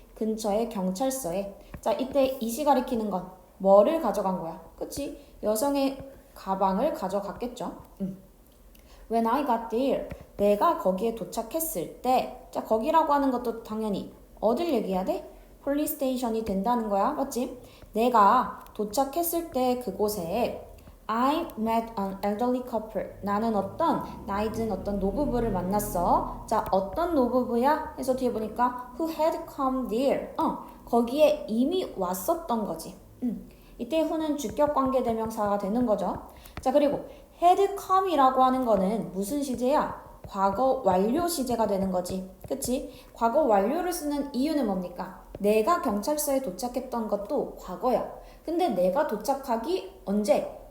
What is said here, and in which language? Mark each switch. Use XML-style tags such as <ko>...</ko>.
<ko>근처의 경찰서에. 자, 이때 이시 가리키는 건 뭐를 가져간 거야? 그치? 여성의 가방을 가져갔겠죠.</ko> <en>When I got there</en> <ko>내가 거기에 도착했을 때 자, 거기라고 하는 것도 당연히 어딜 얘기해야 돼? 폴리스 스테이션이 된다는 거야. 맞지? 내가 도착했을 때 그곳에</ko> <en>I met an elderly couple.</en> <ko>나는 어떤 나이 든 어떤 노부부를 만났어. 자, 어떤 노부부야? 해서 뒤에 보니까</ko> <en>who had come there.</en> <ko>거기에 이미 왔었던 거지. 이때 who는 주격 관계 대명사가 되는 거죠. 자, 그리고 had come이라고 하는 거는 무슨 시제야? 과거 완료 시제가 되는 거지. 그치? 과거 완료를 쓰는 이유는 뭡니까? 내가 경찰서에 도착했던 것도 과거야. 근데 내가 도착하기 언제?</ko>